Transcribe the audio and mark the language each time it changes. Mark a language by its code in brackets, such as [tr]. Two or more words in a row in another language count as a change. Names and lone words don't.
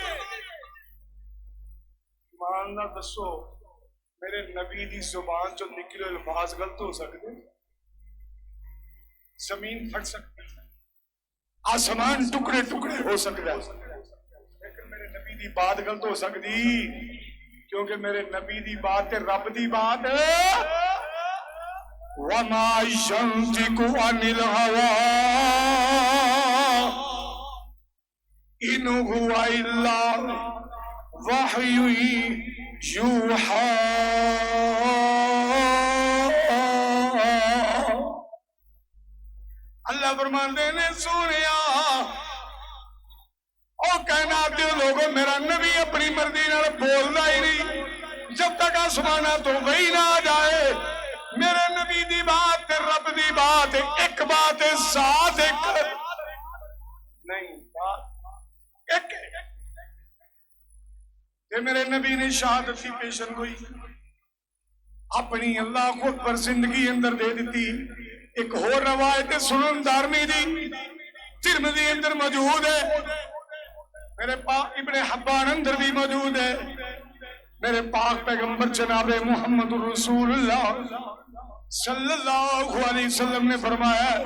[pa] ایمان نہ دسو میرے نبی دی زبان جو نکلے الفاظ غلط ہو سکتے زمین پھٹ سکتی آسمان ٹکڑے ٹکڑے ہو سکتا لیکن میرے نبی دی بات غلط ہو سکتی کیونکہ میرے نبی دی بات تے رب دی بات [ar] وَمَا يَنْطِقُ عَنِ الْهَوَىٰ إِنْ هُوَ إِلَّا وَحْيٌ يُوحَىٰ [pa] اللہ فرماندے نے سنیا او کائنات دے لوگوں میرا نبی اپنی مرضی نال بولدا ہی نہیں جب تک آسماناں تو وہی نہ آ جائے میرے نبی دی بات رب دی بات ایک بات ساتھ ایک نہیں ایک تے میرے نبی نے شہادت کی پیشن گوئی اپنی اللہ خود پر زندگی اندر دے دیتی ایک اور روایت سنن دارمی دی ترمذی اندر موجود ہے میرے پاک ابن حبان اندر بھی موجود ہے میرے پاک پیغمبر جناب محمد [ar] رسول اللہ صلی اللہ علیہ وسلم [pa] نے فرمایا